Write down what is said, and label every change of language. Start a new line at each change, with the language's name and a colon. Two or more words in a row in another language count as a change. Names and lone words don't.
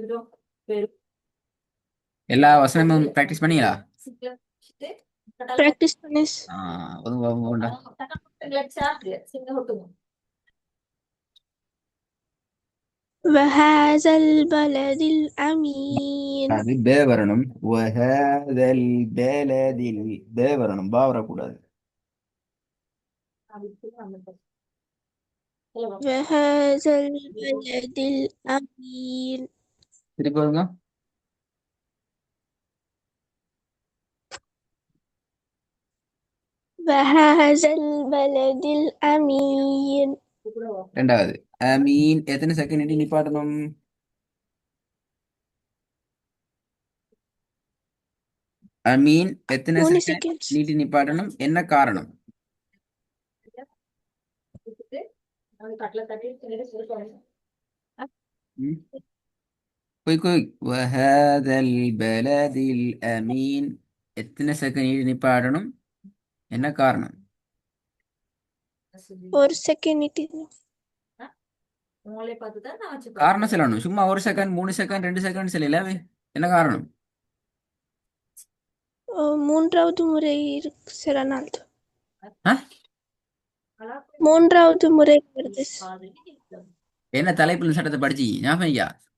Tamil: எல்லா வசனமும் பிராக்டிஸ் பண்ணீங்களா? பிராக்டிஸ் பண்ணி ஒதுங்க ஒதுங்க.
Arabic: وهذا البلد الأمين
Tamil: அது பே வரணும்.
Arabic: وهذا البلد
Tamil: பே வரணும், பா வரக்கூடாது.
Arabic: وهذا البلد الأمين
Tamil: திருப்பி வருங்க.
Arabic: وهذا البلد الأمين
Tamil: ரெண்டாவது அமீன் எத்தனை செகண்ட் நிப்பாட்டணும்? அமீன் எத்தனை 3 செகண்ட் seconds நீட்டி நிப்பாட்டணும், என்ன காரணம்? ம்?
English: quick quick.
Arabic: وهذا البلد الأمين
Tamil: எத்தனை செகண்ட் நீட்டி நிப்பாட்டணும், என்ன காரணம்?
English: 1 second it is
Tamil: காரணம் சொல்லணும். சும்மா ஒரு செகண்ட், 3 செகண்ட், 2 செகண்ட் சொல்லல. என்ன காரணம்? மூன்றாவது முறை சில நாள் ஆ? மூன்றாவது முறை வருது என்ன தலைப்புல சட்டத்தை படிச்சு ஞாபகம் ஐயா?